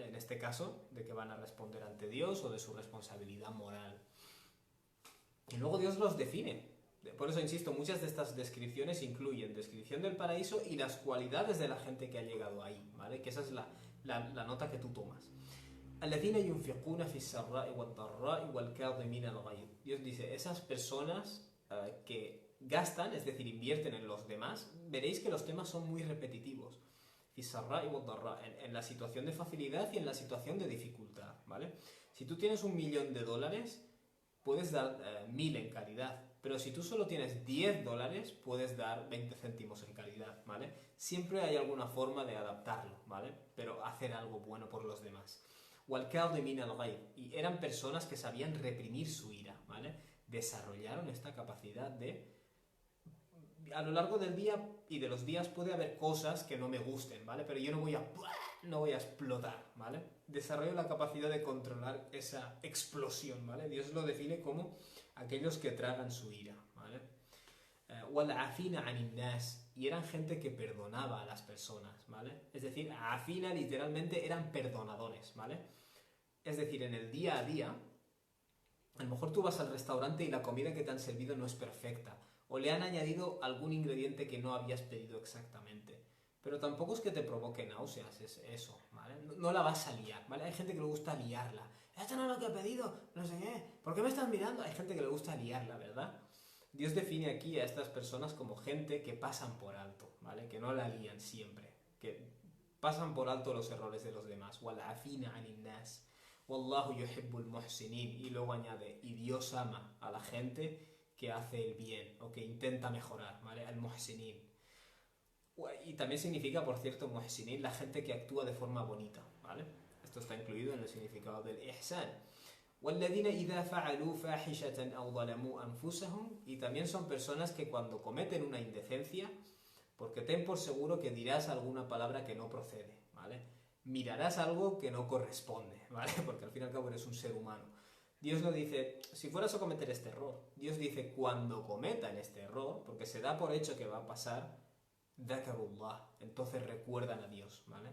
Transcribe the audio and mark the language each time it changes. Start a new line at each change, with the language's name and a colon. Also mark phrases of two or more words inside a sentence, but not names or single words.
Spanish: En este caso, de que van a responder ante Dios o de su responsabilidad moral. Y luego Dios los define. Por eso, insisto, muchas de estas descripciones incluyen descripción del paraíso y las cualidades de la gente que ha llegado ahí, ¿vale? Que esa es la nota que tú tomas.
Arabic: الذين ينفقون في السراء والضراء والكاظمين الغيظ.
Spanish: Dios dice, esas personas que gastan, es decir, invierten en los demás, veréis que los temas son muy repetitivos.
Arabic: في السراء والضراء,
Spanish: en la situación de facilidad y en la situación de dificultad, ¿vale? Si tú tienes $1.000.000, puedes dar 1.000 en caridad, pero si tú solo tienes $10, puedes dar 20 céntimos en caridad, ¿vale? Siempre hay alguna forma de adaptarlo, ¿vale? Pero hacer algo bueno por los demás.
Arabic: وَالْكَاظِمِينَ الْغَيْظَ,
Spanish: y eran personas que sabían reprimir su ira, ¿vale? Desarrollaron esta capacidad de... A lo largo del día y de los días puede haber cosas que no me gusten, ¿vale? Pero yo no voy a explotar, ¿vale? Desarrollo la capacidad de controlar esa explosión, ¿vale? Dios lo define como aquellos que tragan su ira, ¿vale?
Arabic: وَالْعَافِينَ عَنِ النَّاسِ,
Spanish: y eran gente que perdonaba a las personas, ¿vale? Es decir, afina literalmente eran perdonadores, ¿vale? Es decir, en el día a día, a lo mejor tú vas al restaurante y la comida que te han servido no es perfecta, o le han añadido algún ingrediente que no habías pedido exactamente, pero tampoco es que te provoque náuseas, es eso, ¿vale? No la vas a liar, ¿vale? Hay gente que le gusta liarla. Esto no es lo que he pedido, no sé qué, ¿por qué me estás mirando? Hay gente que le gusta liarla, ¿verdad? Dios define aquí a estas personas como gente que pasan por alto, ¿vale? Que no la lían siempre, que pasan por alto los errores de los demás.
Arabic: وَالْعَافِينَ عَنِ النَّاسِ وَاللَّهُ يُحِبُّ الْمُحْسِنِينَ,
Spanish: y luego añade, y Dios ama a la gente que hace el bien o que intenta mejorar, ¿vale? Al-muhsinin. Y también significa, por cierto, muhsinin, la gente que actúa de forma bonita, ¿vale? Esto está incluido en el significado del ihsan.
Arabic: وَالَّذِينَ إِذَا فَعَلُوا فَاحِشَةً أَوْ ظَلَمُوا أَنفُسَهُمْ,
Spanish: y también son personas que cuando cometen una indecencia, porque ten por seguro que dirás alguna palabra que no procede, ¿vale? Mirarás algo que no corresponde, ¿vale? Porque al fin y al cabo eres un ser humano. Dios no dice, si fueras a cometer este error. Dios dice, cuando cometan este error, porque se da por hecho que va a pasar, dhakarullah, entonces recuerdan a Dios, ¿vale?